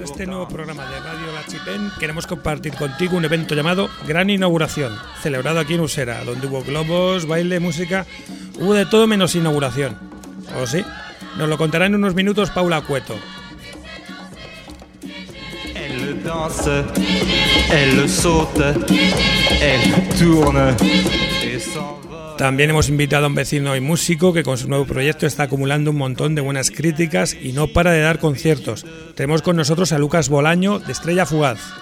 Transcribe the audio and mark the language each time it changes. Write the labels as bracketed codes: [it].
[es] Para este nuevo programa de Radio La Chipén, queremos compartir contigo un evento llamado Gran Inauguración, celebrado aquí en Usera, donde hubo globos, baile, música, hubo de todo menos inauguración. ¿O sí? Nos lo contará en unos minutos Paula Cueto. [fr] Elle danse, elle saute, elle tourne. [es] También hemos invitado a un vecino y músico que con su nuevo proyecto está acumulando un montón de buenas críticas y no para de dar conciertos. Tenemos con nosotros a Lucas Bolaño, de Estrella Fugaz.